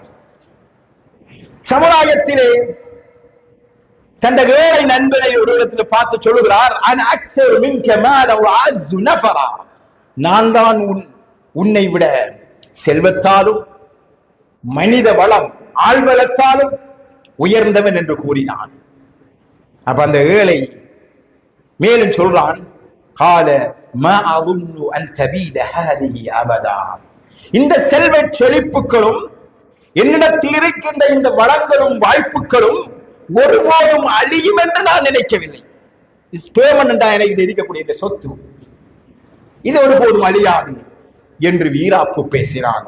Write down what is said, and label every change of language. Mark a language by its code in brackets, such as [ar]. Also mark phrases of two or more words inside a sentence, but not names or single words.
[ta] சமுதாயத்திலே தந்த ஏழை நண்பனை ஒரு இடத்தில் பார்த்து சொல்லுகிறார், நான் தான் உன்னை விட செல்வத்தாலும் மனித வளம் ஆழ்வலத்தாலும் உயர்ந்தவன் என்று கூறினான். அப்ப அந்த ஏழை மேலும் சொல்றான், [ar] قال ما أظن أن تبيد هذه أبدا. [ta] இந்த செல்வ செழிப்புகளும் என்னிடத்தில் இருக்கின்ற இந்த வளங்களும் வாய்ப்புகளும் ஒருபோதும் அழியும் என்று நான் நினைக்கவில்லை. எனக்கு இருக்கக்கூடிய இந்த சொத்து இது ஒருபோதும் அழியாது என்று வீராப்பு பேசினான்.